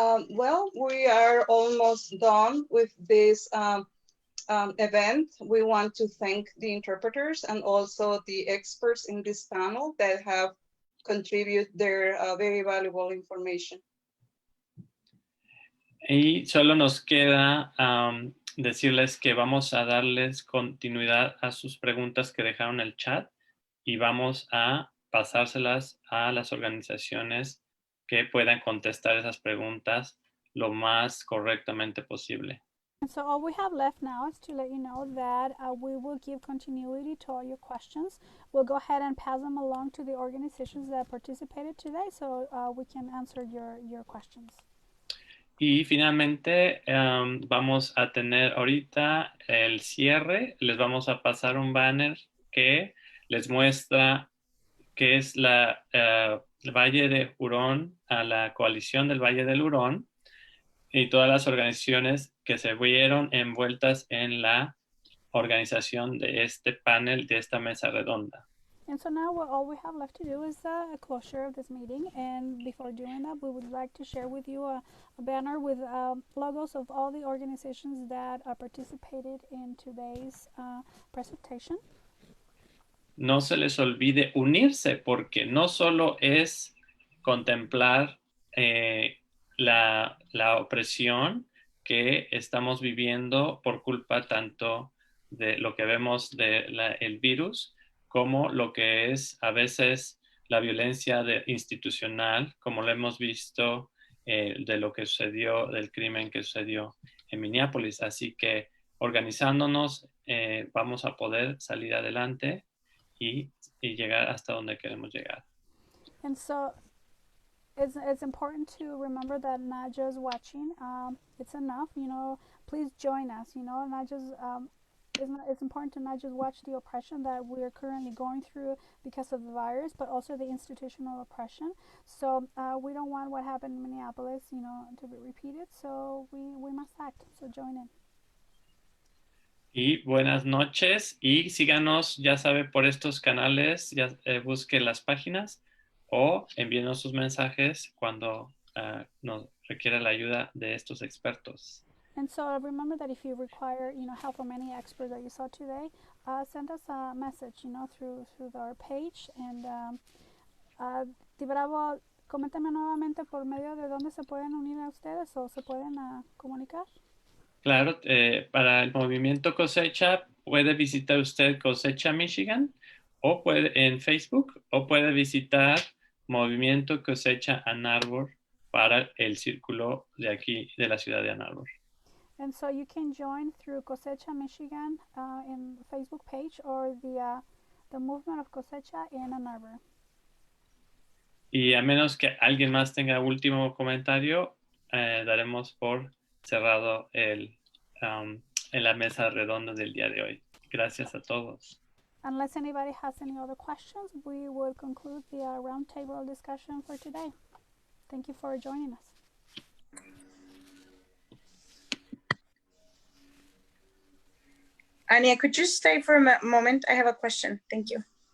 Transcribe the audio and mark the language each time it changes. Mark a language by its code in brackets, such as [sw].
[en] Well, we are almost done with this event. We want to thank the interpreters and also the experts in this panel that have contributed their very valuable information. [es] Y solo nos queda decirles que vamos a darles continuidad a sus preguntas que dejaron en el chat y vamos a pasárselas a las organizaciones que puedan contestar esas preguntas lo más correctamente posible. [en] And so all we have left now is to let you know that we will give continuity to all your questions. We'll go ahead and pass them along to the organizations that participated today so we can answer your questions. [es] Y finalmente vamos a tener ahorita el cierre. Les vamos a pasar un banner que les muestra qué es el Valle de Huron, a la coalición del Valle del Huron y todas las organizaciones que se vieron envueltas en la organización de este panel, de esta mesa redonda. [en] And so now all we have left to do is a closure of this meeting. And before doing that, we would like to share with you a banner with logos of all the organizations that participated in today's presentation. [es] No se les olvide unirse, porque no solo es contemplar la opresión que estamos viviendo por culpa tanto de lo que vemos del virus, como lo que es a veces la violencia institucional, como lo hemos visto de lo que sucedió, del crimen que sucedió en Minneapolis. Así que organizándonos vamos a poder salir adelante y llegar hasta donde queremos llegar. [en] And so it's important to remember that not just watching, it's enough, please join us, not just, it's important to not just watch the oppression that we're currently going through because of the virus, but also the institutional oppression. So we don't want what happened in Minneapolis, to be repeated. So we must act. So join in. [es] Y buenas noches y síganos, ya sabe, por estos canales, ya busque las páginas o envíenos sus mensajes cuando nos requiera la ayuda de estos expertos. [en] And so remember that if you require, help from any expert that you saw today, send us a message, through our page. [es] And Di Bravo, coméntame nuevamente por medio de dónde se pueden unir a ustedes o se pueden comunicar. Claro, para el movimiento Cosecha puede visitar usted Cosecha Michigan o puede en Facebook o puede visitar Movimiento Cosecha Ann Arbor para el círculo de aquí de la ciudad de Ann Arbor. [en] And so you can join through Cosecha Michigan in Facebook page or the movement of Cosecha in Ann Arbor. [es] Y a menos que alguien más tenga último comentario, daremos por cerrado en la mesa redonda del día de hoy. Gracias a todos. [en] Unless anybody has any other questions, we will conclude the roundtable discussion for today. Thank you for joining us. Anya, could you stay for a moment? I have a question. Thank you.